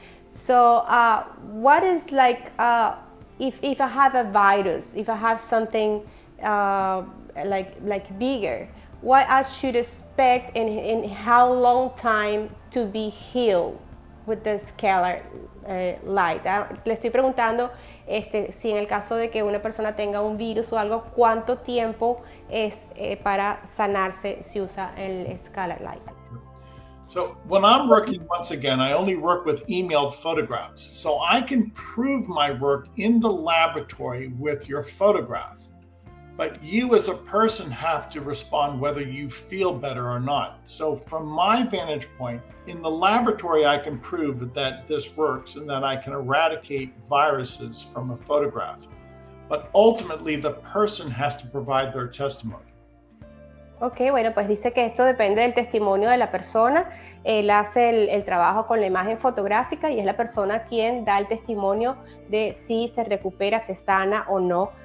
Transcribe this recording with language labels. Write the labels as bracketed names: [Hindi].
[English] So what is like if I have a virus, if I have something like bigger, what I should expect in how long time to be healed with the scalar light. [Spanish] Le estoy preguntando si en el caso de que una persona tenga un virus o algo, ¿cuánto tiempo es para sanarse si usa el scalar light? [English] So when I'm working, once again, I only work with emailed photographs. So I can prove my work in the laboratory with your photograph. But you as a person have to respond whether you feel better or not. So from my vantage point, in the laboratory, I can prove that this works and that I can eradicate viruses from a photograph. But ultimately, the person has to provide their testimony. [Spanish] Ok, bueno, pues dice que esto depende del testimonio de la persona. Él hace el trabajo con la imagen fotográfica y es la persona quien da el testimonio de si se recupera, se sana o no.